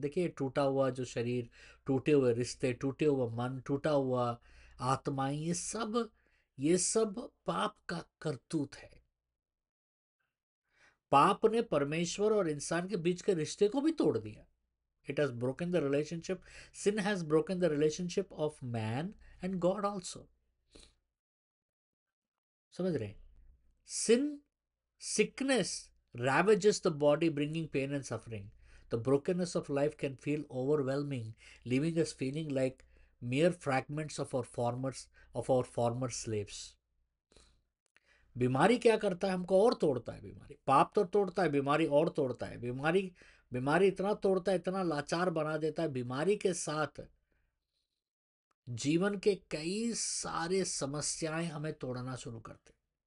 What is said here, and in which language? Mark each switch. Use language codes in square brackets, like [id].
[hi] देखिए, टूटा हुआ जो शरीर, टूटे हुए रिश्ते, टूटे हुआ मन, टूटा हुआ आत्माएं, ये सब पाप का करतूत है। पाप ने परमेश्वर और इंसान के बीच के रिश्ते को भी तोड़ दिया। [en] It has broken the relationship. Sin has broken the relationship of man and God also. [hi] समझ रहे? [en] Sin, sickness ravages the body, bringing pain and suffering. The brokenness of life can feel overwhelming, leaving us feeling like mere fragments of our former slaves. [hi] बीमारी क्या करता है? हमको और तोड़ता है। बीमारी, पाप तो तोड़ता है, बीमारी और तोड़ता है। बीमारी बीमारी इतना तोड़ता है, इतना लाचार बना देता है। बीमारी के साथ जीवन के कई सारे समस्याएं हमें तोड़ना शुरू करते हैं।